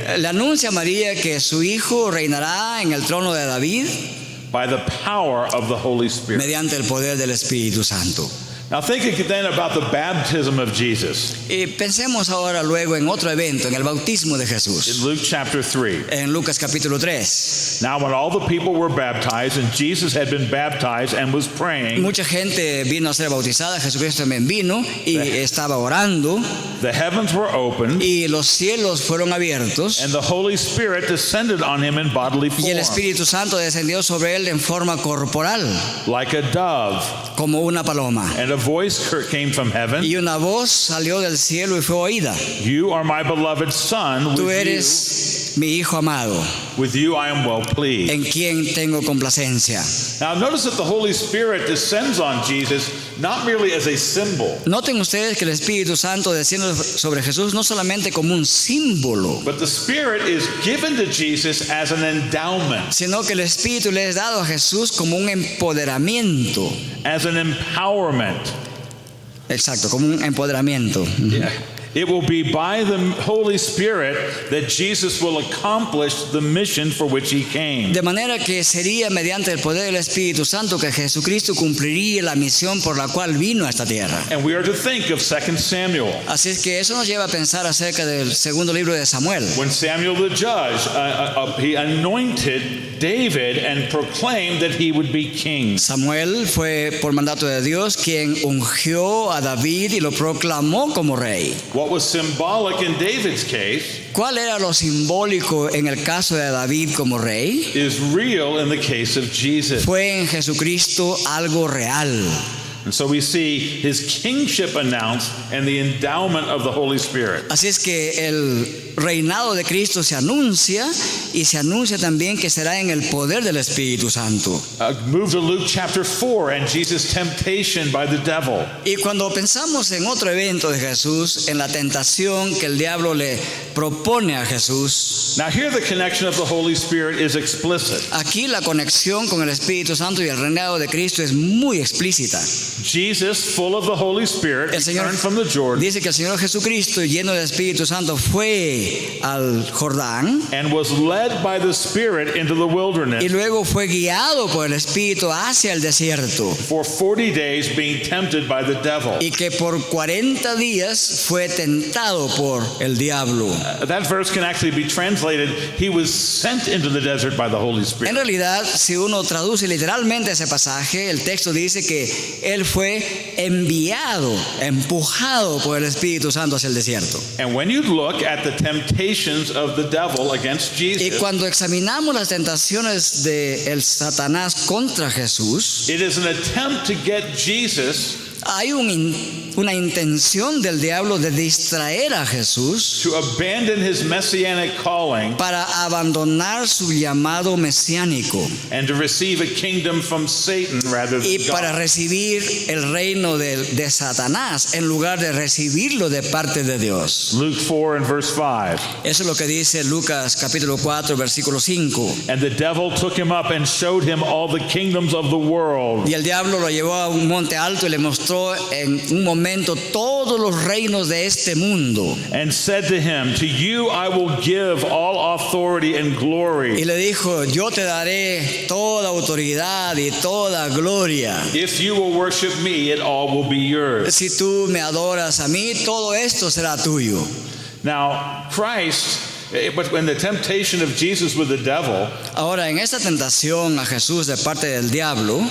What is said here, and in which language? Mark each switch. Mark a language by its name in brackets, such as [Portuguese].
[Spanish] Le anuncia a María que su hijo reinará en el trono de David [English] by the power of the Holy Spirit. [Spanish] mediante el poder del Espíritu Santo. [English] Now think then about the baptism of Jesus [Spanish] Y pensemos ahora luego en otro evento, en el bautismo de [English] in [Spanish] Jesús, [English] Luke chapter 3. [Spanish] en Lucas capítulo 3. [English] Now when all the people were baptized and Jesus had been baptized and was praying, [Spanish] Mucha gente vino a ser bautizada, Jesucristo también vino y estaba orando [English] the heavens were opened [Spanish] y los cielos fueron abiertos [English] and the Holy Spirit descended on him in bodily [Spanish] y el Espíritu Santo descendió sobre él en forma corporal, [English] like a dove. [Spanish] como una paloma. [English] And a voice came from heaven, [Spanish] Y una voz salió del cielo y fue oída. [English] "You are my beloved Son, [Spanish] Tú eres mi hijo amado, [English] with you I am well pleased." [Spanish] en quien tengo complacencia. [English] Now notice that the Holy Spirit descends on Jesus not merely as a symbol, [Spanish] Noten ustedes que el Espíritu Santo desciende sobre Jesús no solamente como un símbolo, [English] but the Spirit is given to Jesus as an endowment, [Spanish] sino que el Espíritu le es dado a Jesús como un empoderamiento. [English] as an empowerment. [Spanish] Exacto, como un empoderamiento. [English] It will be by the Holy Spirit that Jesus will accomplish the mission for which he came. [Spanish] De manera que sería mediante el poder del Espíritu Santo que Jesucristo cumpliría la misión por la cual vino a esta tierra. [English] And we are to think of 2 Samuel. [Spanish] Así es que eso nos lleva a pensar acerca del segundo libro de Samuel. [English] When Samuel the judge, he anointed David and proclaimed that he would be king. [Spanish] Samuel fue por mandato de Dios quien ungió a David y lo proclamó como rey. [English] What was symbolic in David's case [Spanish] ¿Cuál era lo simbólico en el caso de David como rey? [English] is real in the case of Jesus. [Spanish] Fue en Jesucristo algo real. [English] And so we see his kingship announced and the endowment of the Holy Spirit. [Spanish] Así es que el reinado de Cristo se anuncia y se anuncia también que será en el poder del Espíritu Santo. [English] Move to Luke chapter 4 and Jesus' temptation by the devil. [Spanish] Y cuando pensamos en otro evento de Jesús, en la tentación que el diablo le propone a Jesús, [English] Now here the connection of the Holy Spirit is explicit. [Spanish] aquí la conexión con el Espíritu Santo y el reinado de Cristo es muy explícita. [English] Jesus, full of the Holy Spirit, [Spanish] El Señor [English] returned from the Jordan [Spanish] dice que el Señor Jesucristo, lleno del Espíritu Santo, fue al Jordán [English] and was led by the Spirit into the [Spanish] y [English] wilderness [Spanish] luego fue guiado por el Espíritu hacia el desierto. [English] for 40 days being tempted by the devil. [Spanish] Y que por 40 días fue tentado por el diablo. [English] That verse can actually be translated, he was sent into the desert by the Holy [Spanish] En [English] Spirit. [Spanish] realidad, si uno traduce literalmente ese pasaje, el texto dice que él fue enviado, empujado por el Espíritu Santo hacia el desierto. [English] And when you look at the temptations of the devil against [Spanish] Y [English] Jesus, [Spanish] cuando examinamos las tentaciones de el Satanás contra Jesús, [English] it is an attempt to get Jesus [Spanish] hay una intención del diablo de distraer a Jesús [English] to abandon his messianic calling [Spanish] para abandonar su llamado mesiánico [English] and to receive a kingdom from Satan rather [Spanish] y [English] than [Spanish] para [English] God. [Spanish] recibir el reino de Satanás en lugar de recibirlo de parte de Dios. [English] Luke 4 and verse 5. [Spanish] Eso es lo que dice Lucas capítulo 4 versículo 5. [English] And the devil took him up and showed him all the kingdoms of the world [Spanish] Y el diablo lo llevó a un monte alto y le mostró en un momento todos los reinos de este mundo. [English] and said to him, "To you I will give all authority and [Spanish] Y [English] glory, [Spanish] le dijo, yo te daré toda autoridad y toda gloria. [English] if you will worship me, it all will be yours." [Spanish] Si tú me adoras a mí, todo esto será tuyo. [English] Now, Christ, but when the temptation of Jesus with the devil, [Spanish] Ahora, en esta tentación a Jesús de parte del diablo,